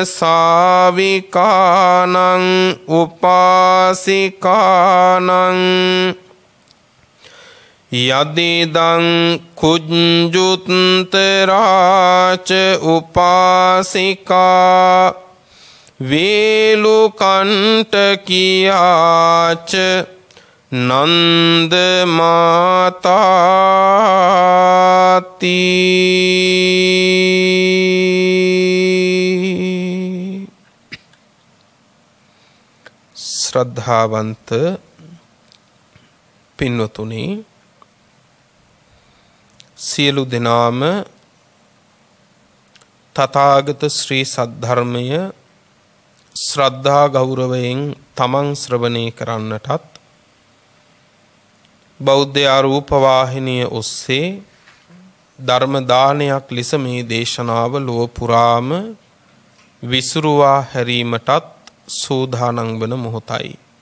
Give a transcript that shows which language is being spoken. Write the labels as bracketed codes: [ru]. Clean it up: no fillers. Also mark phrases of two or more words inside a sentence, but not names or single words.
[pi] साविकानं उपासिकानं यदिदं कुञ्जुत्तरा च उपासिका वेलुकण्टकिया च नन्दमाताति। [si] ශ්‍රද්ධාවන්ත පින්වතුනි, සියලු දෙනාම තථාගත ශ්‍රී සද්ධර්මය ශ්‍රද්ධා ගෞරවයෙන් තමන් ශ්‍රවණය කරන්නටත් බෞද්ධ ආරූප වාහිනිය ඔස්සේ ධර්ම දානයක් ලෙස මේ දේශනාව ලොව පුරාම විසුරුවා හැරීමටත් සූදානම් වන මොහොතයි.